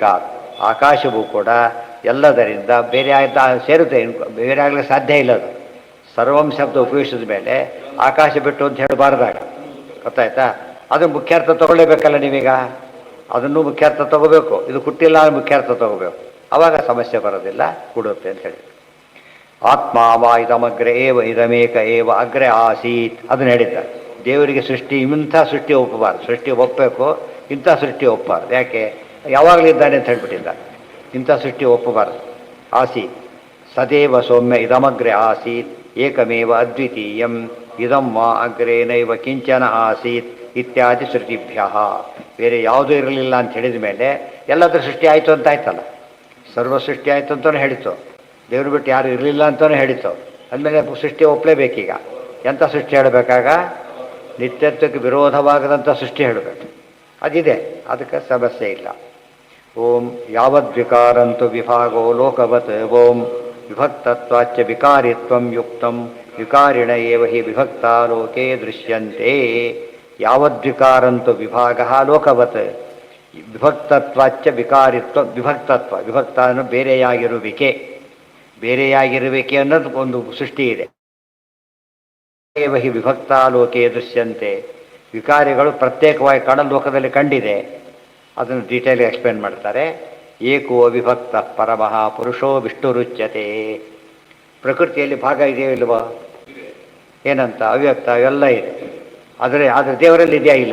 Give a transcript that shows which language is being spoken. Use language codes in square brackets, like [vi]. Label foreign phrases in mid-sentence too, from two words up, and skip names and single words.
[kn] ಆಕಾಶವೂ ಕೂಡ ಎಲ್ಲದರಿಂದ ಬೇರೆ ಸೇರುತ್ತೆ, ಬೇರೆ ಆಗಲಿಕ್ಕೆ ಸಾಧ್ಯ ಇಲ್ಲ. ಅದು ಸರ್ವಂ ಶಬ್ದ ಉಪಯೋಗಿಸಿದ ಮೇಲೆ ಆಕಾಶ ಬಿಟ್ಟು ಅಂತ ಹೇಳಬಾರ್ದಾಗ ಗೊತ್ತಾಯ್ತಾ? ಅದು ಮುಖ್ಯಾರ್ಥ ತೊಗೊಳ್ಳೇಬೇಕಲ್ಲ ನೀವೀಗ. ಅದನ್ನು ಮುಖ್ಯಾರ್ಥ ತೊಗೋಬೇಕು. ಇದು ಹುಟ್ಟಿಲ್ಲ ಅಂದ್ರೆ ಮುಖ್ಯಾರ್ಥ ತೊಗೋಬೇಕು. ಆವಾಗ ಸಮಸ್ಯೆ ಬರೋದಿಲ್ಲ, ಕೊಡುತ್ತೆ ಅಂತ ಹೇಳಿ. [sa] ಆತ್ಮ ವಾ ಇದಮಗ್ರೆ ಏವ ಇದಮೇಕ ಏವ ಅಗ್ರೆ ಆಸೀತ್ [kn] ಅದನ್ನು ಹೇಳಿದ್ದಾರೆ. ದೇವರಿಗೆ ಸೃಷ್ಟಿ ಇಂಥ ಸೃಷ್ಟಿ ಒಪ್ಪಬಾರ್ದು. ಸೃಷ್ಟಿ ಒಪ್ಪಬೇಕು, ಇಂಥ ಸೃಷ್ಟಿ ಒಪ್ಪಬಾರ್ದು. ಯಾಕೆ? ಯಾವಾಗಲೂ ಇದ್ದಾನೆ ಅಂತ ಹೇಳ್ಬಿಟ್ಟಿದ್ದಾರೆ. ಇಂಥ ಸೃಷ್ಟಿ ಒಪ್ಪಬಾರ್ದು. [sa] ಆಸೀತ್ ಸದೇವ ಸೌಮ್ಯ ಇದಮಗ್ರೆ ಆಸೀತ್ ಏಕಮೇವ ಅದ್ವಿತೀಯಂ ಇದಂ ವಾ ಅಗ್ರೆ ನೈವ ಕಿಂಚನ ಆಸೀತ್ ಇತ್ಯಾದಿ ಶ್ರುತಿಭ್ಯ. [kn] ಬೇರೆ ಯಾವುದೂ ಇರಲಿಲ್ಲ ಅಂತ ಹೇಳಿದ ಮೇಲೆ ಎಲ್ಲದರ ಸೃಷ್ಟಿ ಆಯಿತು ಅಂತ ಆಯ್ತಲ್ಲ. ಸರ್ವ ಸೃಷ್ಟಿ ಆಯಿತು ಅಂತಲೂ ಹೇಳಿತು, ದೇವ್ರು ಬಿಟ್ಟು ಯಾರು ಇರಲಿಲ್ಲ ಅಂತಲೂ ಹೇಳಿತು. ಅಂದಮೇಲೆ ಸೃಷ್ಟಿ ಒಪ್ಪಲೇಬೇಕೀಗ. ಎಂಥ ಸೃಷ್ಟಿ ಹೇಳಬೇಕಾಗ? ನಿತ್ಯತ್ವಕ್ಕೆ ವಿರೋಧವಾಗದಂಥ ಸೃಷ್ಟಿ ಹೇಳಬೇಕು. ಅದಿದೆ, ಅದಕ್ಕೆ ಸಮಸ್ಯೆ ಇಲ್ಲ. [sa] ಓಂ ಯಾವದ್ವಿಕಾರಂತು ವಿಭಾಗೋ ಲೋಕವತ್ ಓಂ ವಿಭಕ್ತತ್ವಾಚ್ಚ ವಿಕಾರಿತ್ವಂ ಯುಕ್ತಂ ವಿಕಾರಿಣ ಏವ ಹಿ ವಿಭಕ್ತ ಲೋಕೆ ದೃಶ್ಯಂತೆ. ಯಾವದ್ವಿಕಾರಂತು ವಿಭಾಗ ಲೋಕವತ್ ವಿಭಕ್ತತ್ವಾಚ್ಚ ವಿಕಾರಿತ್ವ. [kn] ವಿಭಕ್ತತ್ವ ವಿಭಕ್ತ ಅನ್ನೋ ಬೇರೆಯಾಗಿರುವಿಕೆ. ಬೇರೆಯಾಗಿರುವಿಕೆ ಅನ್ನೋದು ಒಂದು ಸೃಷ್ಟಿ ಇದೆ. [sa] ಏವ ಹಿ ವಿಭಕ್ತ ಲೋಕೆ ದೃಶ್ಯಂತೆ. [kn] ವಿಕಾರಿಗಳು ಪ್ರತ್ಯೇಕವಾಗಿ ಕಾಣಲು ಲೋಕದಲ್ಲಿ ಕಂಡಿದೆ. ಅದನ್ನು ಡೀಟೇಲ್ ಎಕ್ಸ್ಪ್ಲೇನ್ ಮಾಡ್ತಾರೆ. [sa] ಏಕೋ ವಿಭಕ್ತ ಪರಮಃ ಪುರುಷೋ ವಿಷ್ಣುರುಚ್ಯತೆ. [kn] ಪ್ರಕೃತಿಯಲ್ಲಿ ಭಾಗ ಇದೆಯೋ ಇಲ್ವಾ? ಏನಂತ? ಅವ್ಯಕ್ತ ಎಲ್ಲ ಇದೆ. ಆದರೆ ದೇವರಲ್ಲಿ ಇದೆಯಾ? ಇಲ್ಲ.